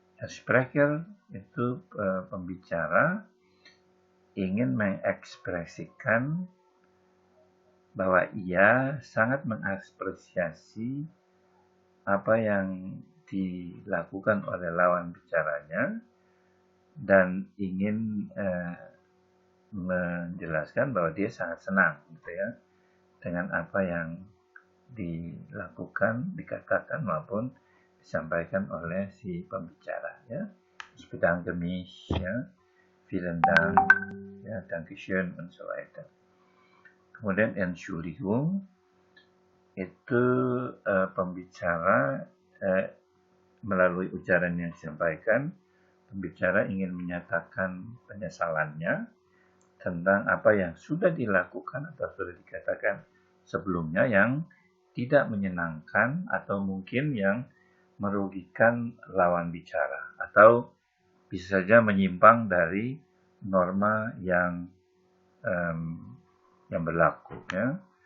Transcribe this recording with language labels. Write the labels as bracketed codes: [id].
[id] Sprecher itu pembicara ingin mengekspresikan bahwa ia sangat mengapresiasi apa yang dilakukan oleh lawan bicaranya dan ingin menjelaskan bahwa dia sangat senang, gitu ya, dengan apa yang dilakukan, dikatakan maupun disampaikan oleh si pembicara, ya. [de] Ich bedanke mich, ya, vielen Dank, ya, Dankeschön und so weiter. [id] Kemudian Entschuldigung itu pembicara melalui ujaran yang disampaikan, pembicara ingin menyatakan penyesalannya tentang apa yang sudah dilakukan atau sudah dikatakan sebelumnya yang tidak menyenangkan atau mungkin yang merugikan lawan bicara atau bisa saja menyimpang dari norma yang berlaku, ya.